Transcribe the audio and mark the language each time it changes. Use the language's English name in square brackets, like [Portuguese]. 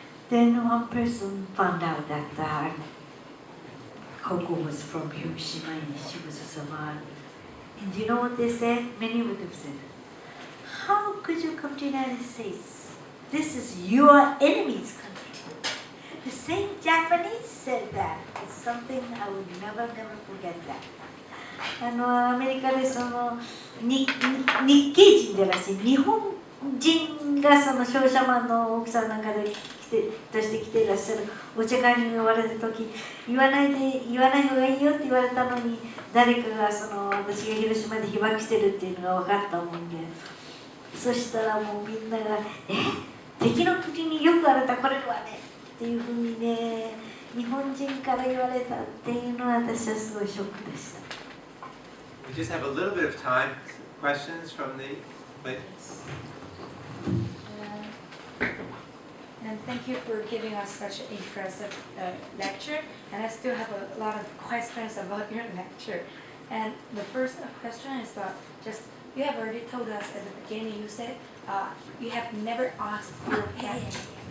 [English] Then one person found out that Koko was from Hiroshima and she was a survivor. And do you know what they said? Many of them said, "How could you come to the United States? This is your enemy's country." The same Japanese said that. It's something I would never forget that. [Japanese] アメリカでその日系人でらしい日本人がその商社マンの奥さんなんかでとして来ていらっしゃるお茶会に呼ばれた時、言わない方がいいよって言われたのに、誰かが私が広島で被爆してるっていうのが分かったもんで、そしたらもうみんなが「敵の国によくあなた来れるわね」っていうふうにね、日本人から言われたっていうのは私はすごいショックでした。 [English] We just have a little bit of time. Questions from the ladies? And thank you for giving us such an impressive lecture. And I still have a lot of questions about your lecture. And the first question is about you have already told us at the beginning, you said you have never asked your parents.